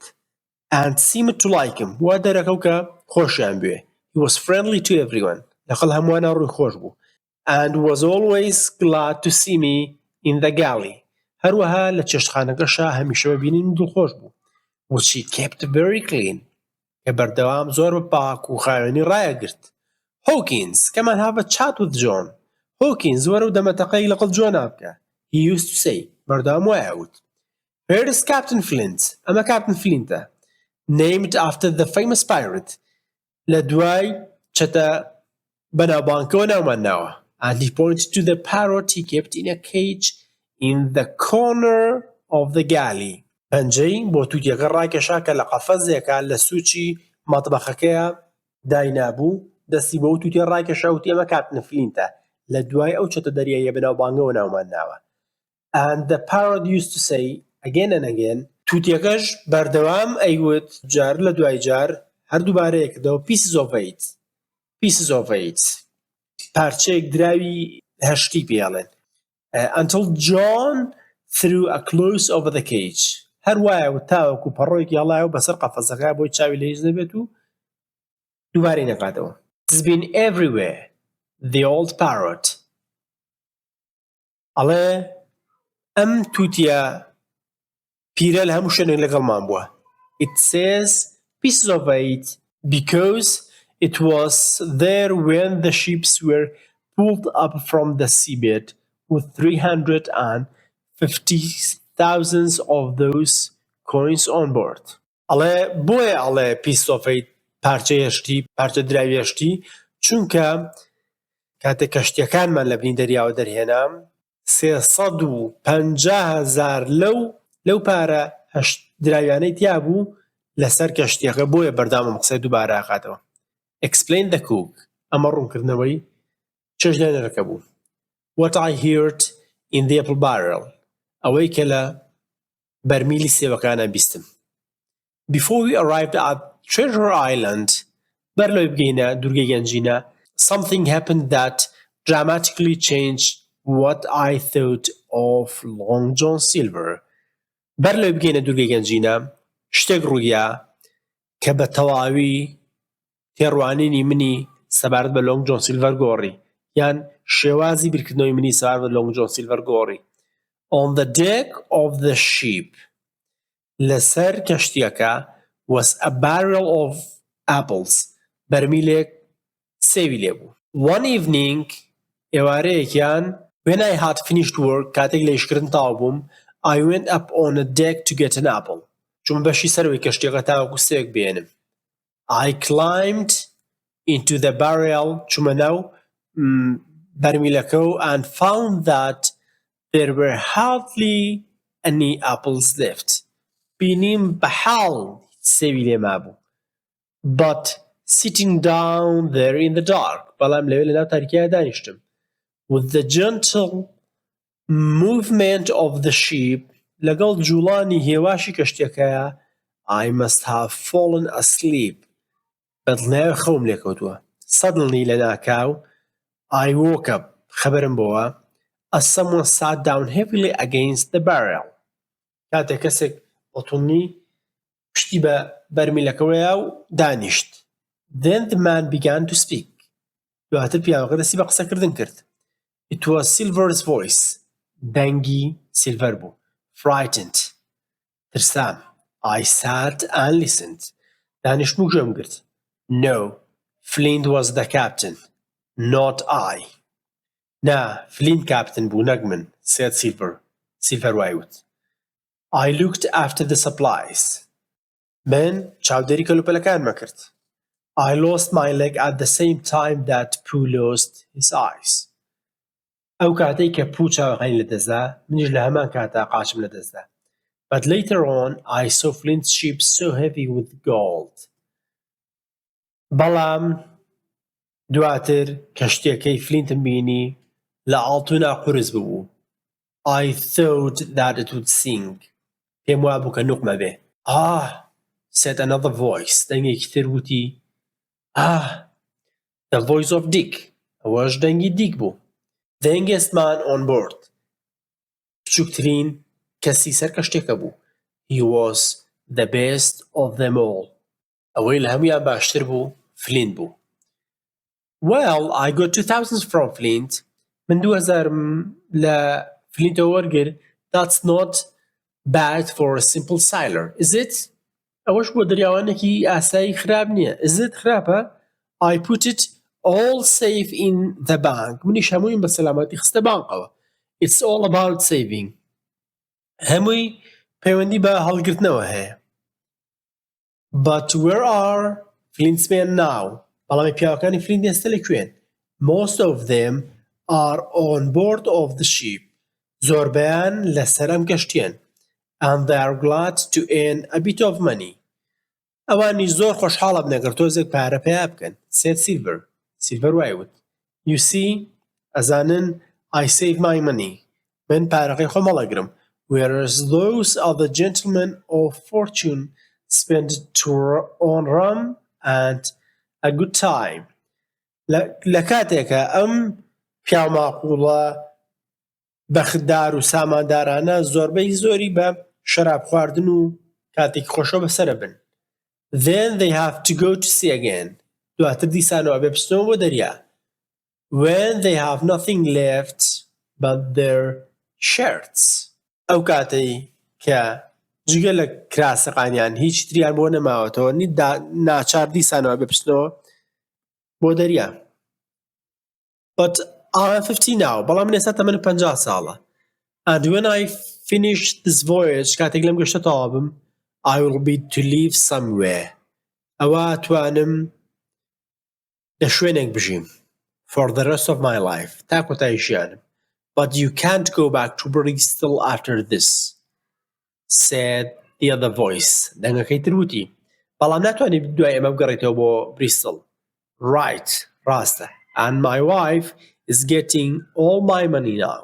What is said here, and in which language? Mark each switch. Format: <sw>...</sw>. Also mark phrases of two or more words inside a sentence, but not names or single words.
<en>And seemed to like him.</en> <ckb>وا دەرەکەو کە خۆشیان بوێ.</ckb> <en>He was friendly to everyone.</en> <ckb>لەخەڵ هەمووانە ڕووی خۆش بوو.</ckb> <en>And was always glad to see me in the galley.</en> <ckb>هەروەها لە چێشتخانەکەشە هەمیشە ببینین دڵخۆش بوو.</ckb> <en>Which he kept very clean.</en> <ckb>کە بەردەوام زۆر بە پاک و خاوێنی ڕایەگرت.</ckb> <en>Hawkins, come and have a chat with John.</en> <ckb>Hawkins وەرە و دەمەتەقەی لەگەڵ جۆن بکە.</ckb> <en>He used to say.</en> <ckb>بەردەوام وایەوت.</ckb> <en>Here's Captain Flint.</en> <ckb>ئەمە Captain Flintە.</ckb> <en>Named after the famous pirate.</en> <ckb>لە دوای چەتە بەناوبانکەوە ناومانناوە.</ckb> <en>And he pointed to the parrot he kept in a cage in the corner of the galley.</en> <ckb>پەنجەی بۆ تووتیەکە ڕاکێشا کە لە قەفەزێکە لە سووچی مەتبەخەکەیە داینابوو دەستی بۆ تووتیە ڕاکێشا وتی ئەمە Captain Flintە لە دوای ئەو چەتە دەریاییە بەناوبانگەوە ناومانناوە.</ckb> <en>And the parrot used to say again and again.</en> <ckb>تووتیەکەش بەردەوام ئەیوت جار لە دوای جار هەردووبارەیەکدەوە</ckb> <en>pieces of eight. Pieces of eight.</en> <ckb>پارچەیەک دراوی هەشتی پێڵێن.</ckb> <en>Until John threw a clothes over the cage.</en> <ckb>هەروایە و تاوەکو پەڕۆیەکی هەڵایەوە بەسەر قەفەزەکە بۆی چاوی لە هیچ نەبێت و دووبارەی نەقاتەوە.</ckb> <en>It's been everywhere. The old parrot.</en> <ckb>ئەڵێ ئەم تووتیە پیرە لە هەموو شوێنێک لەگەڵمان بووە.</ckb> <en>It says pieces of eight because it was there when the ships were pulled up from the seabed with 350,000 of those coins on board.</en> <ckb>ئەڵێ بۆیە ئەڵێ</ckb> <en>pieces of eight</en> <ckb>پارچەی هەشتی پارچە دراوی هەشتی چونکە کاتێک کەشتیەکانمان لە بنی دەریاوە دەرهێنام 350,000 لەو پارە هەشت دراویانەی تیا بوو لەسەر کەشتیەکە بۆیە بەردامم قسەی دووبارە ئاقاتەوە.</ckb> <en>Explain the cook.</en> <ckb>ئەمە ڕوونکردنەوەی چێژدێنەرەکە بوو.</ckb> <en>What I heard in the apple barrel.</en> <ckb>ئەوەی کە لە بەرمیلی سێوەکانە بیستم.</ckb> <en>Before we arrived at Treasure Island,</en> <ckb>بەرلەوەی بگەینە دوورگەی گەنجینە,</ckb> <en>something happened that dramatically changed what I thought of Long John Silver.</en> <ckb>بەرلەوەی بگەینە دوورگەی گەنجینە شتێک ڕوویە کە بە تەواوی تێڕوانینی منی سەبارەت بە Long John Silver گۆڕی یان شێوازی بیرکردنەوەی منی سەبارەت بە Long John Silver گۆڕی.</ckb> <en>On the deck of the ship</en> <ckb>لەسەر کەشتیەکە</ckb> <en>was a barrel of apples.</en> <ckb>بەرمیلێک سێوی لێبوو.</ckb> <en>One evening ئێوارەیەکیان when I had finished work</en> <ckb>کاتێک لە ئیشکردن تاو بووم</ckb> <en>I went up on a deck to get an apple.</en> <ckb>چوومە بەشی سەرەوەی کەشتیەکە تاوەکو سێوێک بێنم.</ckb> <en>I climbed into the barrel</en> <ckb>چوومە ناو بەرمیلەکە و</ckb> <en>and found that there were hardly any apples left.</en> <ckb>بینیم بەحاڵ سێوی لێ مابوو.</ckb> <en>But sitting down there in the dark</en> <ckb>بەڵام لەوێ لەناو تاریکیدا دانیشتم.</ckb> <en>With the gentle movement of the ship</en> <ckb>لەگەڵ جوڵانی هێواشی کەشتێکەیە</ckb> <en>I must have fallen asleep.</en> <ckb>بەدڵنیایە خەوم لێکەوتووە.</ckb> <en>Suddenly</en> <ckb>لە ناکاو</ckb> <en>I woke up.</en> <ckb>خەبەرم بۆوە</ckb> <en>as someone sat down heavily against the barrel.</en> <ckb>کاتێک کەسێک بەتوڵنی پشتی بە بەرمیلەکەوەیە و دانیشت.</ckb> <en>Then the man began to speak.</en> <ckb>دواتر پیاوەکە دەستی بە قسەکردن کرد.</ckb> <en>It was Silver's voice.</en> <ckb>دەنگی سیلڤەر بوو.</ckb> <en>Frightened. ترسام. I sat and listened.</en> <ckb>دانیشتم و گوێم گرت.</ckb> <en>No, Flint was the captain, not I.</en> <ckb>نا، فلینت کاپتن بوو نەک من،</ckb> <en>said Silver.</en> <ckb>Silver وایوت.</ckb> <en>I looked after the supplies.</en> <ckb>من چاودێری کەلوپەلەکانمە کرد.</ckb> <en>I lost my leg at the same time that Pooh lost his eyes.</en> <ckb>ئەو کاتەی کە پوو چاوەکانی لەدەستدا، منیش لە هەمان کاتا قاچم لەدەستدا.</ckb> <en>But later on, I saw Flint's ship so heavy with gold.</en> <ckb>بەڵام دواتر کەشتیەکەی فلینتم بینی لە ئاڵتوونا قورس ببوو.</ckb> <en>I thought that it would sink.</en> <ckb>پێم وا بوو کە نوقمە بێ.</ckb> <en>Said another voice.</en> <ckb>دەنگێکی تر وتی</ckb> <en>the voice of Dick.</en> <ckb>ئەوەش دەنگی دیک بوو.</ckb> <en>The youngest man on board.</en> <ckb>بچووکترین کەسی سەر کەشتێکە بوو.</ckb> <en>He was the best of them all.</en> <ckb>ئەوەی لە هەمویان باشتر بوو فلینت بوو.</ckb> <en>Well, I got 2,000 from Flint.</en> <ckb>من 2,000 لە فلینتەوە وەرگر.</ckb> <en>That's not bad for a simple sailor, is it?</en> <ckb>ئەوەش بۆ دەریاوانێکی ئاسایی خراپ نییە.</ckb> <en>Is it خراپە؟ I put it all safe in the bank.</en> <ckb>منیش هەموویم بە سەلامەتی خستە بانقەوە.</ckb> <en>It's all about saving.</en> <ckb>هەمووی پەیوەندی بە هەڵگرتنەوە هەیە.</ckb> <en>But where are Flint's men now?</en> <ckb>بەڵامی پیاوەکانی فلینت ئێستا لەکوێن؟</ckb> <en>Most of them are on board of the ship.</en> <ckb>زۆربەیان لەسەر ئەم کەشتیان.</ckb> <en>And they are glad to earn a bit of money.</en> <ckb>ئەوانی زۆر خۆشحاڵە بنەگەر تۆزێک پارە پێیا بکەن.</ckb> <en>said Silver. Silver وایوت. You see, ئەزانن I save my money.</en> <ckb>من پارەکەی خۆم هەڵەگرم.</ckb> <en>Whereas those other gentlemen of fortune spend it on rum and a good time.</en> <ckb>لە کاتێکە ئەم پیاماقوڵە بەختدار و ساماندارانە زۆربەی زۆری بە شەراب خواردن و کاتێکی خۆشەوە بەسەرە بن.</ckb> <en>Then they have to go to sea again.</en> <ckb>دواتر دیسانەوە بێ بچنەوە بۆ دەریا.</ckb> <en>When they have nothing left but their shirts.</en> <ckb>ئەو کاتەی کە جگە لە کراسەقانیان هیچ تریان بۆ نەماوەتەوە ناچار دیسانەوە بێ بچنەوە بۆ دەریا.</ckb> <en>But I'm 50 now.</en> <ckb>بەڵام من ئێستا تەمەنم 50 ساڵە.</ckb> <en>And when I finish this voyage,</en> <ckb>کاتێک لەم گەشتە تەواو بم,</ckb> <en>I will be to live somewhere.</en> <ckb>ئەوە توانم لە شوێنێک بژیم.</ckb> <en>For the rest of my life.</en> <ckb>تا کۆتایی ژیانم.</ckb> <en>But you can't go back to Bristol after this, said the other voice.</en> <ckb>دەنگەکەی تر وتی. بەڵام ناتوانێت دوای ئێمە بگەڕێیتەوە بۆ بریستڵ.</ckb> <en>Right. ڕاستە. And my wife is getting all my money now.</en>